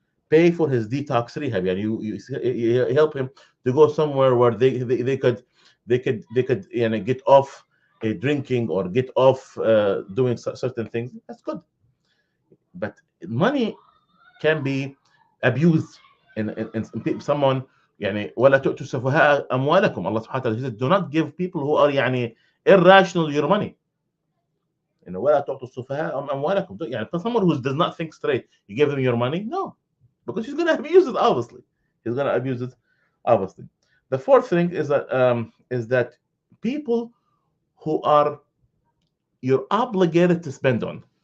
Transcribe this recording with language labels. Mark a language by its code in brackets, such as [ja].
[en] Pay for his detox rehab. You help him to go somewhere where they could get off drinking or get off doing certain things. That's good. But money can be abused in someone. [ar] ولا تؤتوا السفهاء أموالكم. [en] Allah subhanahu wa ta'ala said, do not give people who are irrational your money. [ar] ولا تؤتوا السفهاء أموالكم. [en] Someone who does not think straight, you give him your money? No, because he's going to abuse it. Obviously, he's going to abuse it. Obviously, the fourth thing is that people who are you're obligated to spend on.